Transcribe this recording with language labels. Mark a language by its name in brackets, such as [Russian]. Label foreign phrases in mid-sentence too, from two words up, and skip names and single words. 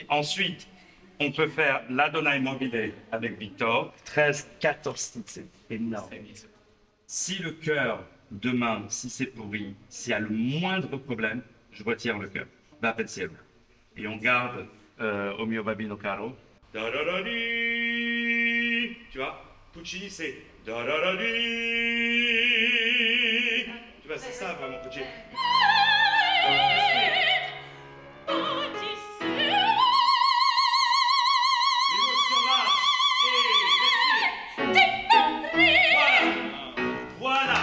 [French] Ensuite, on peut faire l'Adonai Mobile avec Victor. 13, 14 titres, c'est énorme. Si le cœur, demain, si c'est pourri, s'il y a le moindre problème, je retire le cœur. Va pensiero. Et on garde Au mio babino caro. Da-da-da-di. Tu vois, Puccini, c'est da-da-da-di. Tu vois, c'est ça vraiment Puccini. L'émotion marche. Et respire. Voilà.